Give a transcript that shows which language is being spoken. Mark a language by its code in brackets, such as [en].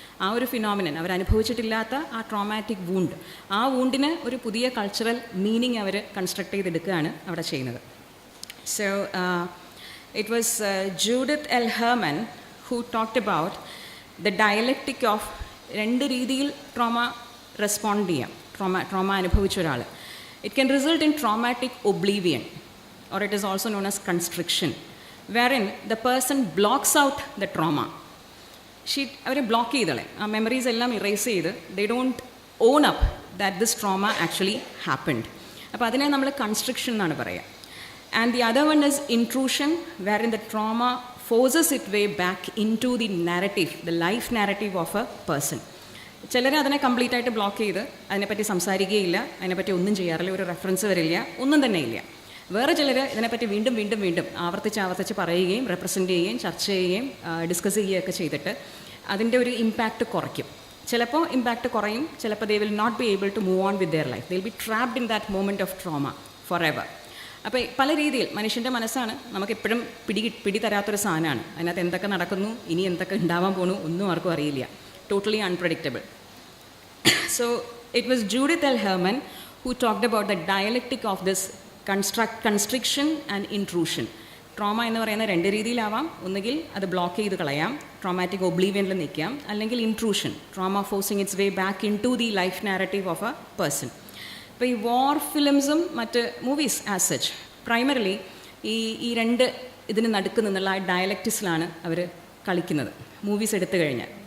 [ml] ആ ഒരു ഫിനോമിനൻ അവരനുഭവിച്ചിട്ടില്ലാത്ത ആ ട്രോമാറ്റിക് വൂണ്ട്, ആ വൂണ്ടിന് ഒരു പുതിയ കൾച്ചറൽ മീനിങ് അവർ കൺസ്ട്രക്ട് ചെയ്തെടുക്കുകയാണ് അവിടെ ചെയ്യുന്നത്. [en] so it was Judith L Herman who talked about the dialectic of [ml] രണ്ട് രീതിയിൽ ട്രോമ റെസ്പോണ്ട് ചെയ്യാം. ട്രോമ അനുഭവിച്ച ഒരാൾ. [en] It can result in traumatic oblivion or it is also known as constriction, wherein the person blocks out the trauma. [ml] Our block ചെയ്തളെ, ആ memories എല്ലാം erase ചെയ്ത് [en] they don't own up that this trauma actually happened. [ml] അപ്പോൾ അതിനെ നമ്മൾ constriction എന്നാണ് പറയുക. [en] And the other one is intrusion, wherein the trauma forces its way back into the narrative, the life narrative of a person. [ml] ചിലർ അതിനെ complete ആയിട്ട് block ചെയ്ത് അതിനെപ്പറ്റി സംസാരിക്കുകയില്ല, അതിനെപ്പറ്റി ഒന്നും ചെയ്യാറില്ല, ഒരു റെഫറൻസ് വരില്ല, ഒന്നും തന്നെ ഇല്ല. വേറെ ചിലർ ഇതിനെപ്പറ്റി വീണ്ടും വീണ്ടും വീണ്ടും ആവർത്തിച്ച് പറയുകയും റെപ്രസെൻ്റ് ചെയ്യുകയും ചർച്ച ചെയ്യുകയും ഡിസ്കസ് ചെയ്യുകയൊക്കെ ചെയ്തിട്ട് അതിൻ്റെ ഒരു ഇമ്പാക്റ്റ് കുറയ്ക്കും. ചിലപ്പോൾ ഇമ്പാക്റ്റ് കുറയും, ചിലപ്പോൾ [en] They will not be able to move on with their life. They will be trapped in that moment of trauma forever. [ml] അപ്പോൾ പല രീതിയിൽ മനുഷ്യൻ്റെ മനസ്സാണ് നമുക്കെപ്പോഴും പിടി തരാത്തൊരു സാധനമാണ്. അതിനകത്ത് എന്തൊക്കെ നടക്കുന്നു, ഇനി എന്തൊക്കെ ഉണ്ടാവാൻ പോകണു, ഒന്നും ആർക്കും അറിയില്ല. [en] Totally unpredictable. So it was Judith L Herman who talked about the dialectic of this constriction and intrusion. [ml] Trauma എന്ന് പറയുന്ന രണ്ട് രീതിയിലാവാം. ഒന്നുകിൽ അത് ബ്ലോക്ക് ചെയ്ത് കളയാം, ട്രോമാറ്റിക് ഒബ്ലീവിയനിൽ നിൽക്കാം, അല്ലെങ്കിൽ intrusion, [en] Trauma forcing its way back into the life narrative of a person. [ml] അപ്പോൾ ഈ വാർ ഫിലിംസും മറ്റ് മൂവീസ് ആസ് സച്ച് പ്രൈമറിലി ഈ രണ്ട് ഇതിന് നടുക്ക് നിന്നുള്ള ആ ഡയലക്റ്റിസിലാണ് അവർ കളിക്കുന്നത് മൂവീസ് എടുത്തു കഴിഞ്ഞാൽ.